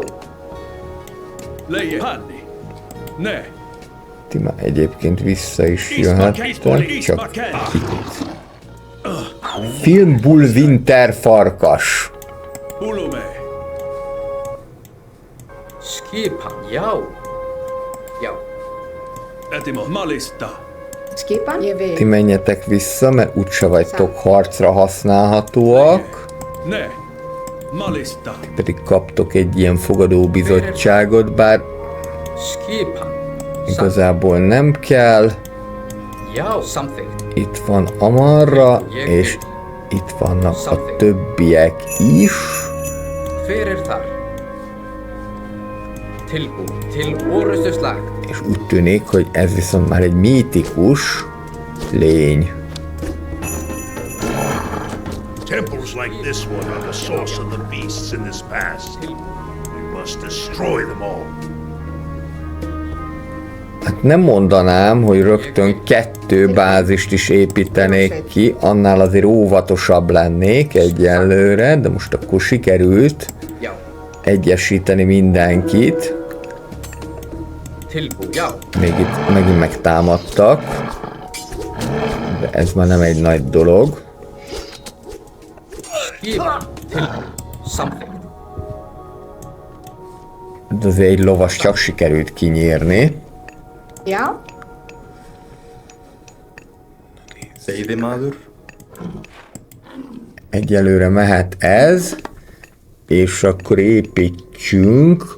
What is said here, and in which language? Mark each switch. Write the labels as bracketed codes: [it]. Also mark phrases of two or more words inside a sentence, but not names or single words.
[hu] Leje Hanni. Ne. Ti már egyébként vissza is jöhettek, csak Filmbull Winter farkas. Pulume. [is] Skipan. Jó. [hu] Jó. [el] Etimo Malista. [is] Skipan? Ég [hu] Ti [is] vil. [hu] menjetek vissza, mert úgyse vagytok harcra használhatóak. [el] Ne. Malista. [hu] Pedig kaptok egy ilyen fogadóbizottságot, bár [is] Skipan. [hu] igazából nem kell. [is] Jó. Samþykkt. [hu] Itt van Amarra, és itt vannak a többiek is. [is] Fyrir þar. Tilbúin. Til orustuslag. [hu] És úgy tűnik, hogy ez viszont már egy mítikus lény. [en] Temples like this one are the source of the beasts in this pass. We must destroy them all. [hu] Hát nem mondanám, hogy rögtön 2 bázist is építenék ki, annál azért óvatosabb lennék egyelőre, de most akkor sikerült Jó. egyesíteni mindenkit. [is] Tilbúin. Jó. [hu] Még itt megint megtámadtak, de ez már nem egy nagy dolog. [is] Skipan. Tilbúin. Samþykkt. [hu] De azért egy lovas csak sikerült kinyírni. [is] Já, Veiðimaður. [hu] Egyelőre mehet ez, és akkor építsünk.